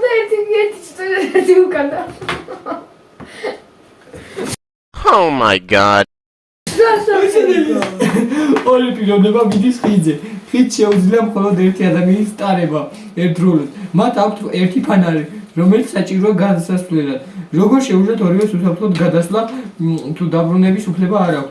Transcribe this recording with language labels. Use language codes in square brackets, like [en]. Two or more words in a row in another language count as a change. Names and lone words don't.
[ka] ერთი უკანა. [en] Oh my god. [ka] ორი პიროვნება მიდის ხიდზე. ხიდ შეუძლია მხოლოდ ერთი ადამიანის ტარება ერთდროულად. მათ აქვთ ერთი ფანარი, რომელიც საჭიროა გადასასვლელად. როგორ შეუძლიათ ორივეს უსაფრთხოდ გადასვლა თუ დაბრუნების უფლება არ აქვთ?